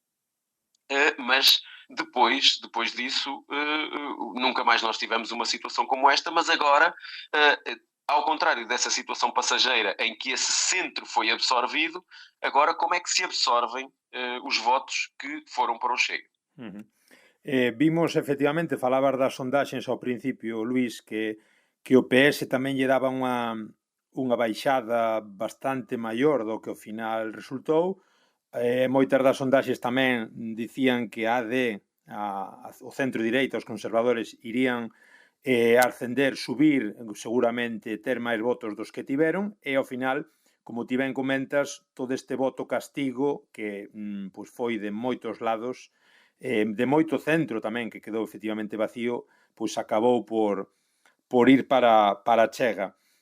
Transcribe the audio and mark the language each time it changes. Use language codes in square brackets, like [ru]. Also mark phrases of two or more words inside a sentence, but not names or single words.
[pt] Mas depois disso, nunca mais nós tivemos uma situação como esta, mas agora, ao contrário dessa situação passageira em que esse centro foi absorvido, agora como é que se absorvem os votos que foram para o Chega? Uhum. [gl] Vimos, efectivamente, falabas das sondaxes ao principio, Luís, que o PS tamén lle daba unha baixada bastante maior do que ao final resultou. Moitas das sondaxes tamén dicían que a AD, o centro-direita, os conservadores, irían ascender, subir, seguramente ter máis votos dos que tiveron, e ao final, como ti ben comentas, todo este voto castigo que pois foi de moitos lados, de moito centro tamén, que quedou efectivamente vacío, pois acabou por ir para Chega.